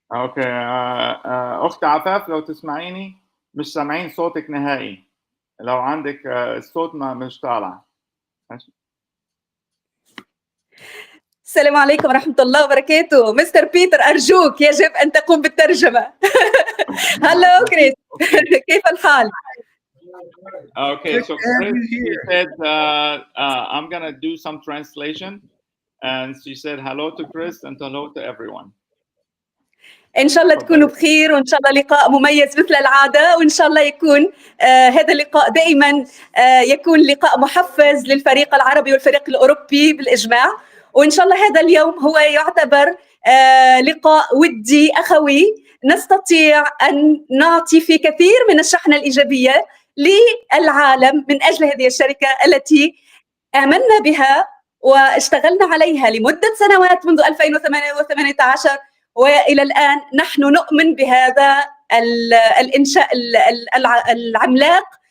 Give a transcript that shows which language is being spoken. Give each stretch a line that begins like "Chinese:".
Arabic: اوكي اخت عفاف، لو تسمعيني مش سامعين صوتك نهائي. لو عندك الصوت مش طالع. السلام عليكم ورحمة الله وبركاته. مستر بيتر أرجوك يجب أن تقوم بالترجمة. هلو كريس، كيف الحال؟
English: Okay, so Chris, she said I'm gonna do some translation, and she said hello to Chris and hello to everyone.
Arabic: إن شاء الله تكونوا بخير، وإن شاء الله لقاء مميز مثل العادة، وإن شاء الله يكون هذا اللقاء دائما يكون لقاء محفز للفريق العربي والفريق الأوروبي بالإجماع. وإن شاء الله هذا اليوم هو يعتبر لقاء ودي أخوي، نستطيع أن نعطي في كثير من الشحنة الإيجابية للعالم من أجل هذه الشركة التي آمنا بها واشتغلنا عليها لمدة سنوات منذ 2018، وإلى الآن نحن نؤمن بهذا الإنشاء العملاق